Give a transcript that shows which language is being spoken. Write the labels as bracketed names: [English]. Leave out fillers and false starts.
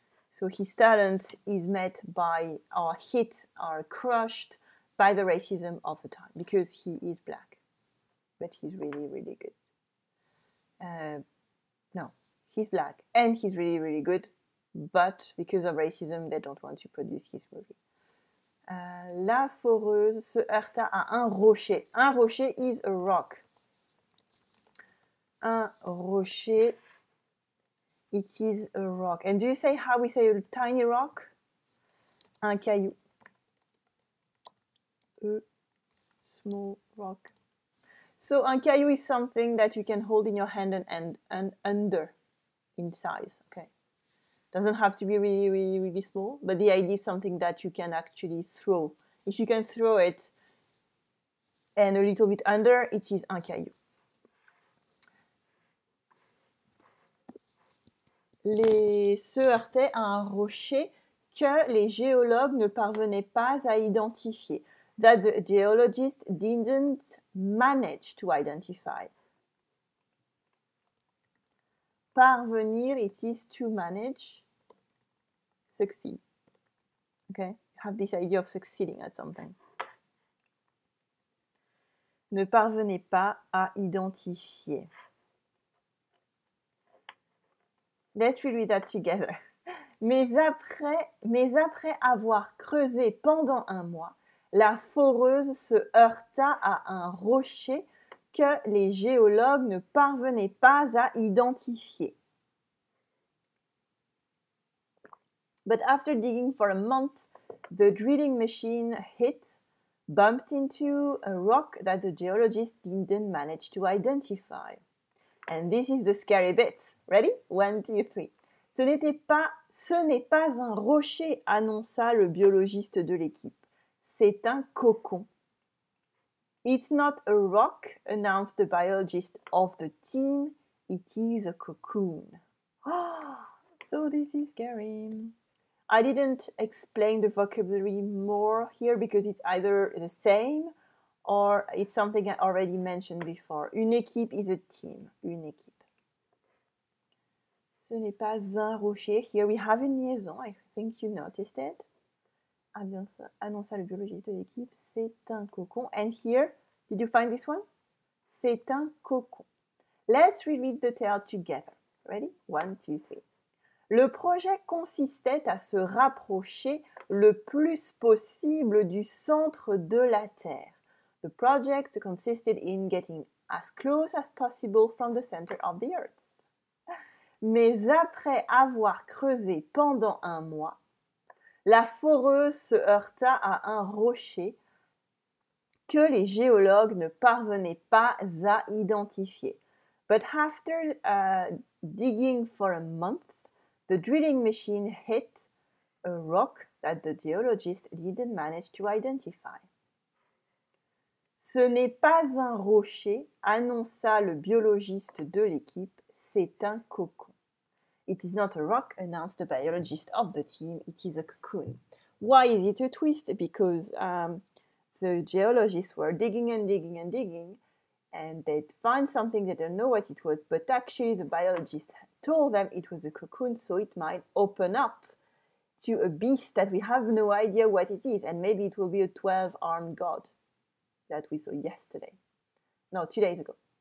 [English] So his talent is met by, or hit, or crushed by the racism of the time because he is black. But he's really, really good. No, he's black and he's really, really good. But because of racism, they don't want to produce his movie. [French] La foreuse se heurta à un rocher. [English] Un rocher is a rock. Un rocher, it is a rock. And do you say how we say a tiny rock? Un caillou. A small rock. So un caillou is something that you can hold in your hand and under in size, okay? Doesn't have to be really, really, really small, but the idea is something that you can actually throw. If you can throw it and a little bit under, it is un caillou. [French] Se heurtaient à un rocher que les géologues ne parvenaient pas à identifier. [English] That the geologists didn't manage to identify. Parvenir, it is to manage, succeed. Okay, have this idea of succeeding at something. [French] Ne parvenez pas à identifier. [English] Let's read that together. [French] Mais après avoir creusé pendant un mois, la foreuse se heurta à un rocher que les géologues ne parvenaient pas à identifier. [English] But after digging for a month, the drilling machine bumped into a rock that the geologists didn't manage to identify. And this is the scary bit. Ready? 1, 2, 3. [French] Ce n'est pas un rocher, annonça le biologiste de l'équipe. C'est un cocon. [English] It's not a rock, announced the biologist of the team. It is a cocoon. So this is scary. I didn't explain the vocabulary more here because it's either the same or it's something I already mentioned before. [French] Une équipe [English] is a team. [French] Une équipe. Ce n'est pas un rocher. [English] Here we have une liaison. I think you noticed it. [French] Annonça le biologiste de l'équipe. C'est un cocon. [English] And here, did you find this one? [French] C'est un cocon. [English] Let's reread the tale together. Ready? 1, 2, 3. [French] Le projet consistait à se rapprocher le plus possible du centre de la Terre. [English] The project consisted in getting as close as possible from the center of the Earth. [French] Mais après avoir creusé pendant un mois, la foreuse se heurta à un rocher que les géologues ne parvenaient pas à identifier. [English] But after digging for a month, the drilling machine hit a rock that the geologist didn't manage to identify. [French] Ce n'est pas un rocher, annonça le biologiste de l'équipe, c'est un cocon. [English] It is not a rock, announced the biologist of the team, it is a cocoon. Why is it a twist? Because the geologists were digging and digging and digging, and they'd find something they didn't know what it was, but actually the biologist told them it was a cocoon, so it might open up to a beast that we have no idea what it is, and maybe it will be a 12-armed god that we saw yesterday. No, 2 days ago.